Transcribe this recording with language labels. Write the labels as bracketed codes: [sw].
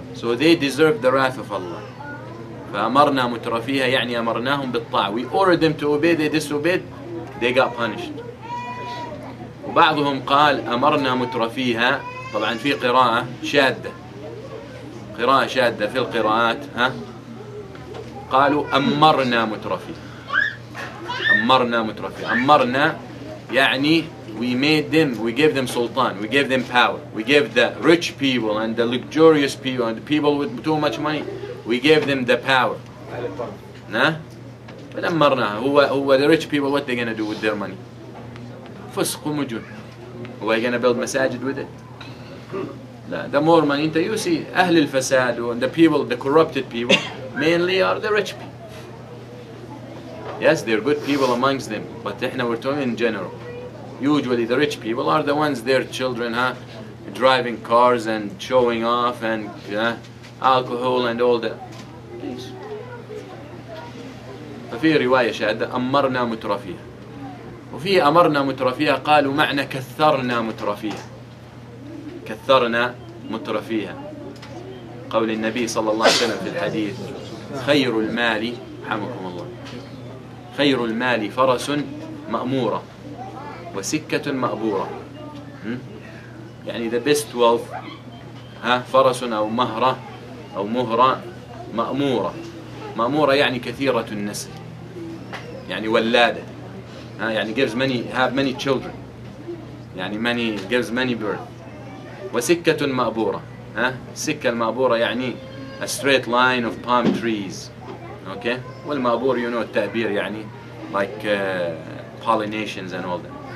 [en] So they deserve the wrath of Allah. [ar] فأمرنا مترفيها يعني أمرناهم بالطاعة. [en] We ordered them to obey, they disobeyed, they got punished. [ar] وبعضهم قال أمرنا مترفيها. طبعا في قراءة شاذة. قراءة شاذة في القراءات. قالوا أمرنا مترفيها. أمرنا مترفيها. أمرنا يعني [en] we made them, we gave them sultan, we gave them power, we gave the rich people and the luxurious people and the people with too much money, we gave them the power. Nah? But أمرنا. هو the rich people, what they gonna do with their money? [ar] فسق ومجون. [en] Who are gonna build masajid with it? لا, the more money, you see [ar] أهل الفساد [en] and the people, the corrupted people, mainly are the rich people. Yes, they're good people amongst them, but we're talking in general. Usually the rich people are the ones, their children, driving cars and showing off and alcohol and all that. Please. [ar] ففي رواية شاذة أمرنا مترفيها. وفي أمرنا مترفيها قالوا معنى كثرنا مترفيها. كثرنا مترفيها. قول النبي صلى الله عليه وسلم في الحديث خير المال رحمكم الله خير المال فرس مأمورة وسكة مأبورة. يعني [en] the best wealth [ar] فرس أو مهرة أو مهرة مأمورة. مأمورة يعني كثيرة النسل يعني ولادة. [en] يعني have many children. يعني gives many birth. [ar] وسكة مأبورة. السكة المأبورة [en] يعني a straight line of palm trees. Okay? [ar] والمأبور التأبير [en] يعني like pollinations and all that.